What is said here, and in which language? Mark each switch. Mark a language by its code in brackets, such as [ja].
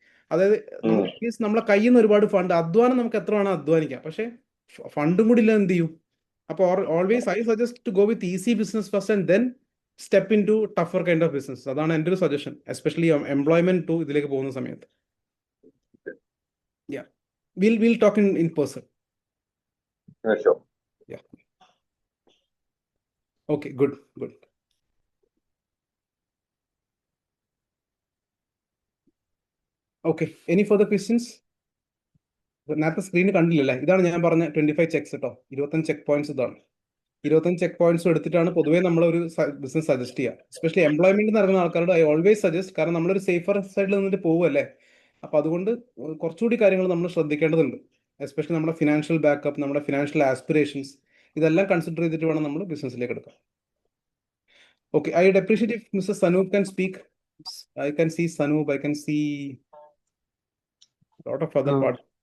[ml] അതായത് നമ്മളെ കയ്യിൽ നിന്ന് ഒരുപാട് അധ്വാനം നമുക്ക് എത്ര വേണം അധ്വാനിക്കാം, പക്ഷേ ഫണ്ടും കൂടി ഇല്ല എന്ത് ചെയ്യും? [en] അപ്പോൾ always I suggest to go with easy business first and then step into tougher kind of business. [ml] അതാണ് എൻ്റെ ഒരു സജഷൻ, എസ്പെഷ്യലി എംപ്ലോയ്മെന്റ് ടു ഇതിലേക്ക് പോകുന്ന സമയത്ത്. [en] Yeah, we'll talk in person. Sure. Yeah. Okay, good. Okay, any for the questions? [ml] നേരത്തെ സ്ക്രീനിൽ കണ്ടില്ലല്ലേ, ഇതാണ് ഞാൻ പറഞ്ഞ 25 ചെക്സ് കേട്ടോ. 25 ചെക്ക് പോയിന്റ്സ് ഇതാണ്. 25 ചെക്ക് പോയിന്റ്സ് എടുത്തിട്ടാണ് പൊതുവേ നമ്മളൊരു ബിസിനസ് സജസ്റ്റ് ചെയ്യുക. എസ്പെഷ്യലി എംപ്ലോയ്മെന്റ് ഇറങ്ങുന്ന ആൾക്കാരോട് [en] I always suggest, [ml] കാരണം നമ്മളൊരു സേഫർ സൈഡിൽ നിന്നിട്ട് പോവുമല്ലേ. അപ്പോൾ അതുകൊണ്ട് കുറച്ചുകൂടി കാര്യങ്ങൾ നമ്മൾ ശ്രദ്ധിക്കേണ്ടതുണ്ട്. എസ്പെഷ്യലി നമ്മുടെ ഫിനാൻഷ്യൽ ബാക്കപ്പ്, നമ്മുടെ ഫിനാൻഷ്യൽ ആസ്പിറേഷൻസ്, ഇതെല്ലാം കൺസിഡർ ചെയ്തിട്ട് വേണം നമ്മൾ ബിസിനസ്സിലേക്ക് എടുക്കാൻ. [en] Okay, I would appreciate if mister Sanoop can speak. I can see Sanup, I can see lot of other parts.